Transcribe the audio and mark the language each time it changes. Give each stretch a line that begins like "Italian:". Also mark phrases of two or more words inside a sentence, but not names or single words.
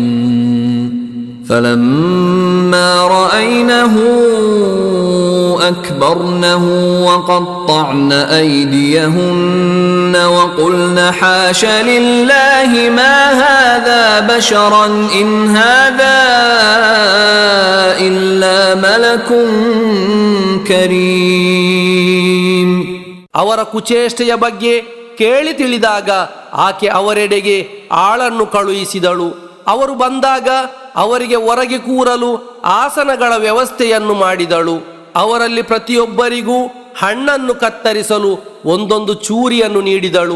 Arabic: فلما رأينه أكبرنه وقطعن أيديهن وقلن حاش لله ما هذا بشرا إن هذا إلا ملك كريم.
Kannada: ಅವರ ಕುಚೇಷ್ಟೆಯ ಬಗ್ಗೆ ಕೇಳಿ ತಿಳಿದಾಗ ಆಕೆ ಅವರೆಡೆಗೆ ಆಳನ್ನು ಕಳುಹಿಸಿದಳು. ಅವರು ಬಂದಾಗ ಅವರಿಗೆ ಹೊರಗೆ ಕೂರಲು ಆಸನಗಳ ವ್ಯವಸ್ಥೆಯನ್ನು ಮಾಡಿದಳು. ಅವರಲ್ಲಿ ಪ್ರತಿಯೊಬ್ಬರಿಗೂ ಹಣ್ಣನ್ನು ಕತ್ತರಿಸಲು ಒಂದೊಂದು ಚೂರಿಯನ್ನು ನೀಡಿದಳು.